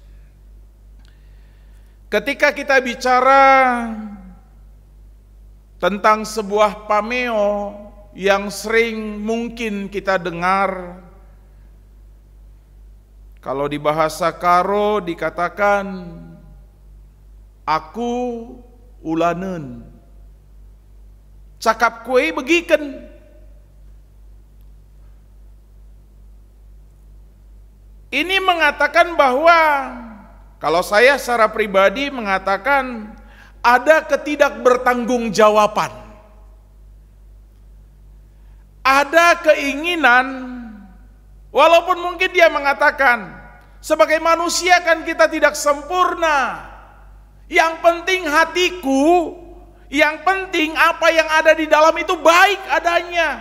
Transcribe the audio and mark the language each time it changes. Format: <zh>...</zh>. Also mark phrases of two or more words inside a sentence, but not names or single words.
<id>ketika kita bicara tentang sebuah pameo yang sering mungkin kita dengar, kalau di bahasa Karo dikatakan</id> <btx>aku ulaneun, cakap kue begiken.</btx> <id>Ini mengatakan bahwa, kalau saya secara pribadi mengatakan ada ketidakbertanggungjawaban, ada keinginan, walaupun mungkin dia mengatakan sebagai manusia kan kita tidak sempurna, yang penting hatiku, yang penting apa yang ada di dalam itu baik adanya.</id>